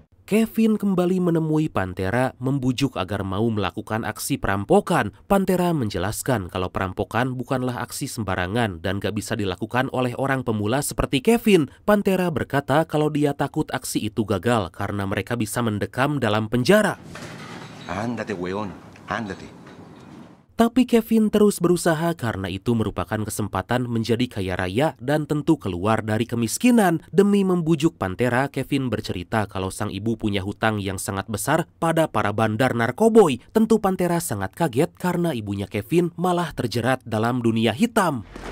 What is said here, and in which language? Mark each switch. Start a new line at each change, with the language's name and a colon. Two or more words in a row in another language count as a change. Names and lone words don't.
Indonesian: Kevin kembali menemui Pantera membujuk agar mau melakukan aksi perampokan. Pantera menjelaskan kalau perampokan bukanlah aksi sembarangan dan gak bisa dilakukan oleh orang pemula seperti Kevin. Pantera berkata kalau dia takut aksi itu gagal karena mereka bisa mendekam dalam penjara.
Spanish: Ándate, weón, ándate.
Indonesian: Tapi Kevin terus berusaha karena itu merupakan kesempatan menjadi kaya raya dan tentu keluar dari kemiskinan. Demi membujuk Pantera, Kevin bercerita kalau sang ibu punya hutang yang sangat besar pada para bandar narkoboy. Tentu Pantera sangat kaget karena ibunya Kevin malah terjerat dalam dunia hitam.